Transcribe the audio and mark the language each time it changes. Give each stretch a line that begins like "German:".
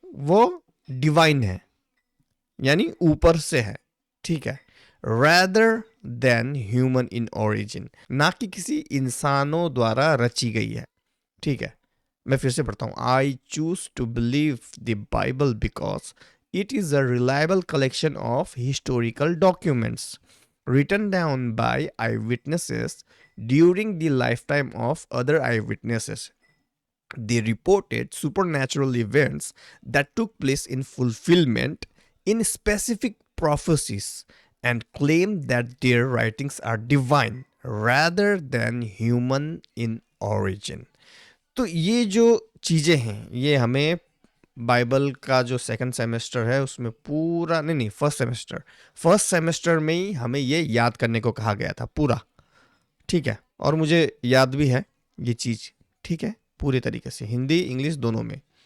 Hindi: वो डिवाइन है, यानी ऊपर से है। ठीक है,
English: rather than human in origin,
Hindi: ना कि किसी इंसानों द्वारा रची गई है। ठीक है, मैं फिर से पढ़ता हूं।
English: I choose to believe the Bible because It is a reliable collection of historical documents written down by eyewitnesses during the lifetime of other eyewitnesses. They reported supernatural events that took place in fulfillment in specific prophecies and claim that their writings are divine rather than human in origin.
Hindi: तो ये जो चीज़ें हैं ये हमें Bible का जो second semester है उसमें पूरा नहीं फर्स्ट सेमेस्टर में ही हमें ये याद करने को कहा गया था पूरा, ठीक है। और मुझे याद भी है ये चीज़, ठीक है, पूरी तरीके से हिंदी इंग्लिश दोनों में।